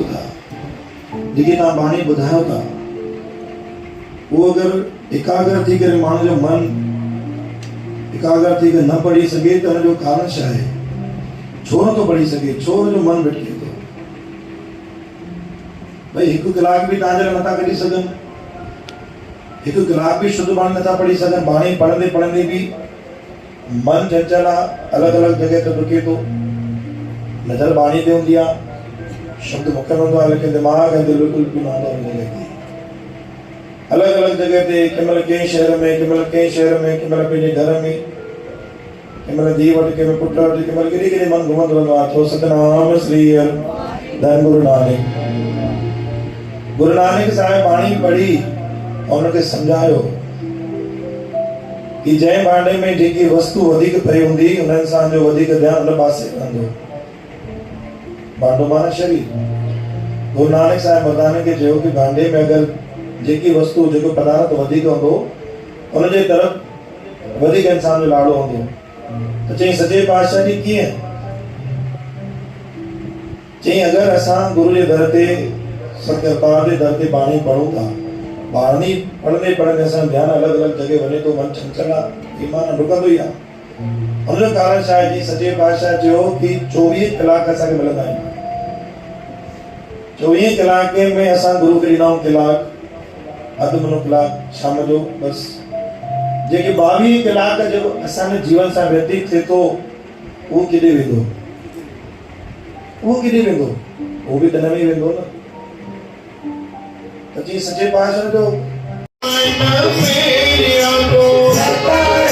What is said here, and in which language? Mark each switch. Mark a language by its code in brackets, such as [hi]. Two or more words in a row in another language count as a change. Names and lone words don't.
[sd] था जेके तव्हां बाणी ॿुधायो था वो अगर एकाग्र थी करे माण्हू जो मन एकाग्र थी करे न पढ़ी सघे त हुनजो कारण छा आहे छो नथो पढ़ी सघे छो हुनजो मन भटके थो भई हिकु कलाक बि तव्हांजे नथा कढी सघनि एक कलाक भी शुद्ध बाणी नथा पढ़ी सघनि बाणी पढ़ंदे पढ़ंदे भी मन चंचल आहे अलग अलग जगह ते डुके थो नज़र बाणी ते हूंदी आहे शब्द मुख में हूंदो आहे लेकिन दिमाग़ ऐं दिलि बिल्कुलु बि न हूंदो हुन जॻह ते अलग अलग जगह ते कंहिंमहिल कंहिं शहर में कंहिंमहिल कंहिं शहर में कंहिंमहिल पंहिंजे घर में कंहिंमहिल धीउ वटि कंहिंमहिल पुटु वटि कंहिंमहिल केॾे केॾे मन घुमंदो रहंदो आहे छो सतनाम श्री धन गुरु नानक साहिब बाणी पढ़ी और उनके समझायो कि जंहिं भांडे में जेकी वस्तु वधीक पई हूंदी उन इंसान जो वधीक ध्यान उन पासे रहंदो भांडो माना शरीर गुरु नानक साहिब मर्दाने खे चयो कि भांडे में अगर जेकी वस्तु जेको पदार्थ वधीक हूंदो उन जे तरफ़ वधीक इंसान जो लाड़ो हूंदो त चई सचे पातशाह जी कीअं चई अगर असां गुरु जे दर ते सतपाल जे दर ते बाणी पढ़ूं था बाणी पढ़ंदे पढ़ंदे असां ध्यान अलग अलग जगह वञे तो मन चंचल आहे ईमान डुकंदो ई आहे हुनजो कारण छा आहे जी सचे पातशाह चयो कि 24 कलाक असांखे मिलंदा आहिनि 24 कलाक में असां गुरु खे ॾींदा आहियूं कलाक अधु मुनो कलाक शाम जो बस जेके 22 कलाक जो असांजे जीवन सां व्यतीत थिए थो उहो केॾे वेंदो उहो बि तन में वेंदो न जी सच्चे पातशाह जो